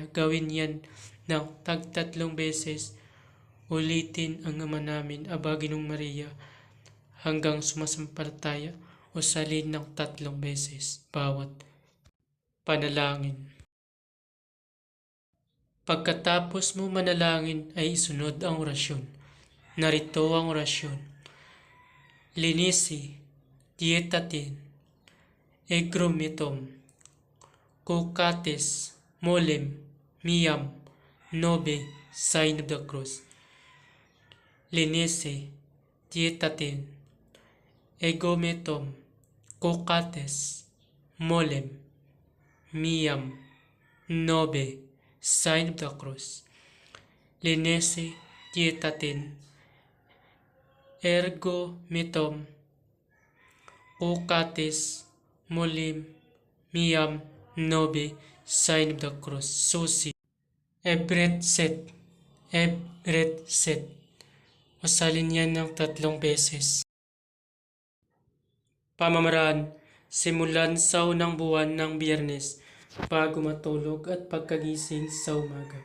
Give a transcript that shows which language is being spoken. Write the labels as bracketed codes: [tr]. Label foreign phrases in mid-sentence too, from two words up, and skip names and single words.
[tl] Gawin yan ng tagtatlong beses. Ulitin ang Ama namin, Aba Ginoong Maria, hanggang sumasampalataya o salin ng 3 beses bawat panalangin. Pagkatapos mo manalangin ay isunod ang orasyon. Narito ang orasyon. [la] Linisi, dietatin, egrumitom, kukates, molem, miam, nobe, [en] sign of the cross. [la] Linisi, dietatin, egometom, kukates, molem, miam, nobe, [en] sign of the cross. [la] Linesi, dietatin, ergo mitom, kukates, molim, miam, nobe, [en] sign of the cross. [tl] Susi. [la] Ebret set. Ebret set. [tl] Masalin yan ng 3 beses. Pamamaraan. Simulan sa unang buwan ng Biyernes bago matulog at pagkagising sa umaga.